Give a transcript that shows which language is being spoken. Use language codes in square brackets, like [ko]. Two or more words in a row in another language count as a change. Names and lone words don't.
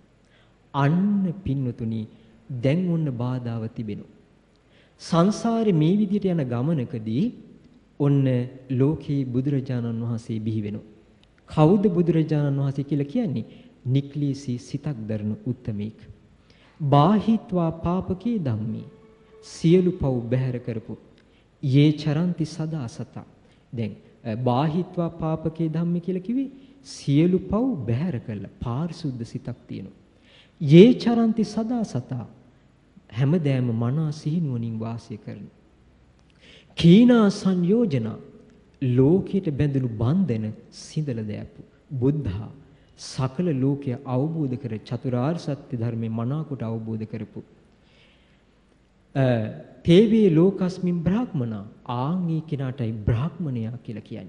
[si] අන්න පින්නතුනි දැන් ඔන්න බාධාව තිබෙනවා. සංසාරේ මේ විදිහට යන ගමනකදී ඔන්න ලෝකේ බුදුරජාණන් වහන්සේ බිහි වෙනවා. කවුද බුදුරජාණන් වහන්සේ කියලා කියන්නේ? නික්ලීසී සිතක් දරන උත්තමෙක්. [pi] බාහිත්වා පාපකේ ධම්මේ [si] සියලු පව් බැහැර කරපු [pi] යේ චරන්ති සදා සතා. [si] දැන් [pi] බාහිත්වා පාපකේ ධම්මේ [si] කියලා කිව්වේ සියලු පව් බැහැර කළා පාරිශුද්ධ සිතක් තියෙනවා. [pi] යේ චරන්ති සදා සතා [si] හැමදෑම මනා සිහිනුවණින් වාසය කරන. [pi] කීනා සංයෝජන [si] ලෝකයට බැඳුණු බන්ධන සිඳල දෑපු බුද්ධා සකල ලෝකය අවබෝධ කර චතුරාර්ය සත්‍ය ධර්මේ මනාකොට අවබෝධ කරපු [pi] තේවේ ලෝකස්මින් බ්‍රාහ්මනා [si] ආන්ගේ කෙනාටයි බ්‍රාහ්මණයා කියලා කියන්නේ.